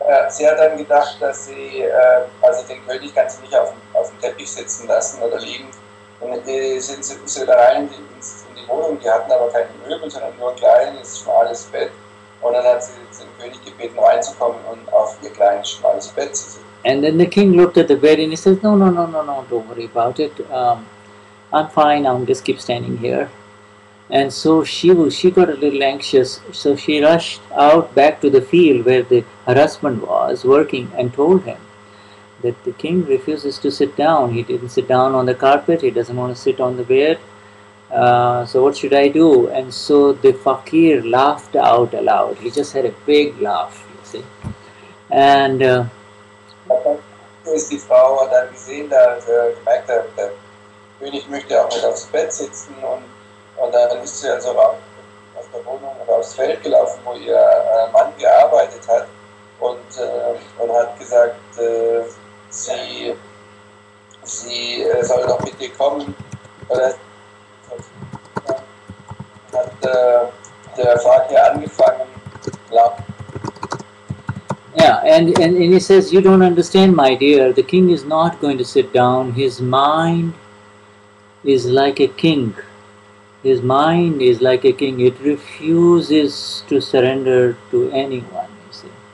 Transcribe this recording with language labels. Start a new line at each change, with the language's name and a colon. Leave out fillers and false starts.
German: Sie hat dann gedacht, dass sie, also den König kann sie nicht auf dem Teppich sitzen lassen oder liegen. Und sind sie da rein in die Wohnung, die hatten aber keine Möbel, sondern nur ein kleines, schmales Bett. Und dann hat sie den König gebeten, reinzukommen und auf ihr kleines, schmales Bett zu sitzen.
English: And then the king looked at the bed and he says, no, don't worry about it. I'm fine, I'll just keep standing here. And so she got a little anxious, so she rushed out back to the field where her husband was working and told him that the king refuses to sit down. He didn't sit down on the carpet, he doesn't want to sit on the bed. So what should I do? And so the fakir laughed out aloud. He just had a big laugh, you see. And
German: die Frau hat dann gesehen, da gemerkt, der König möchte auch nicht aufs Bett sitzen und dann ist sie also raus aus der Wohnung oder aufs Feld gelaufen, wo ihr Mann gearbeitet hat und hat gesagt, sie soll doch mit dir kommen. Oder hat der Fakir angefangen,
English: yeah, and he says, "You don't understand, my dear. The king is not going to sit down. His mind is like a king. His mind is like a king. It refuses to surrender to anyone, you see.